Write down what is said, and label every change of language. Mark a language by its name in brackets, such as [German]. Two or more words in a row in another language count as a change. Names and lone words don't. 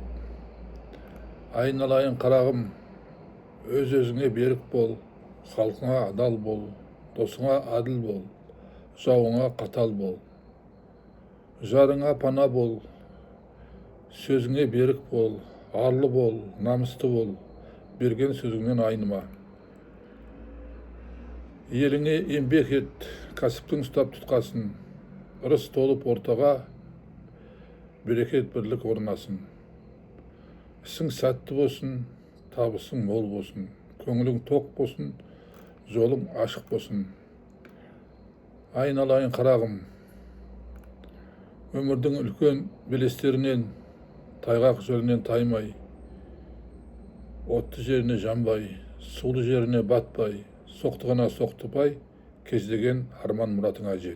[Kazakh] Aynalayın karagım, öz özüne berik bol, halkına adal bol, dosuna adil bol, uzağına katal bol. Jarına pana bol, sözüne berik bol, arlı bol, namuslu bol, bergen sözünden aynıma. Eline embek et, kasıptın ustap tutkaсын, ырыс толуп ортага, берекет бірлік орнасın. Ісің сәтті болсын, табысың мол болсын, көңілің тоқ болсын, жолың ашық болсын. Айналайын қарағым, өмірдің үлкен белестерінен, тайғақ жолынан таймай, отты жеріне жанбай, сулы жеріне батпай, соқтығына соқтыпай, кездеген арман мұратыңа жет.